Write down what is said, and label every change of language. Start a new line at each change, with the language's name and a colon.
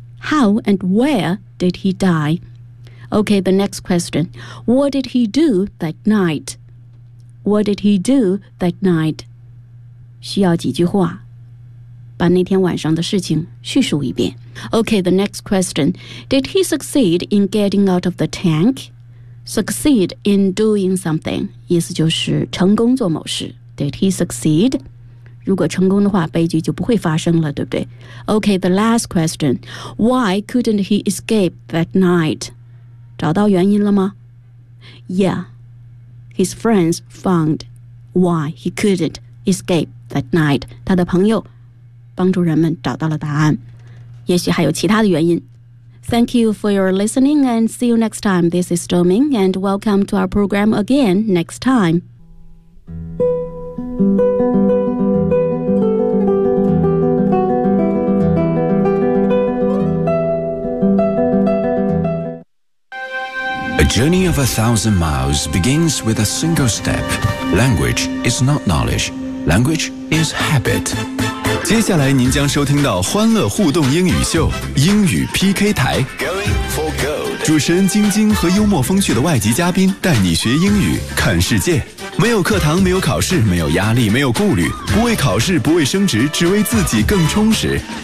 English: How and where did he die? Okay, the next question. What did he do that night? What did he do that night?
Chinese: 需要几句话，把那天晚上的事情叙述一遍。
English: Okay, the next question. Did he succeed in getting out of the tank? Succeed in doing something.
Chinese: 意思就是成功做某事。
English: Did he succeed?
Chinese: 如果成功的话，悲剧就不会发生了，对不对 ？
English: Okay, the last question. Why couldn't he escape that night?
Chinese: 找到原因了吗
English: ？Yeah, his friends found why he couldn't escape that night.
Chinese: 他的朋友帮助人们找到了答案，也许还有其他的原因。
English: Thank you for your listening, and see you next time. This is Zhongming, and welcome to our program again next time. A journey of 1,000 miles begins with a single step. Language is not knowledge. Language is habit.
Chinese: 接下来您将收听到欢乐互动英语秀，英语 PK 台。
English: Going for gold.
Chinese: 主持人晶晶和幽默风趣的外籍嘉宾带你学英语，看世界。没有课堂，没有考试，没有压力，没有顾虑，不为考试，不为升职，只为自己更充实。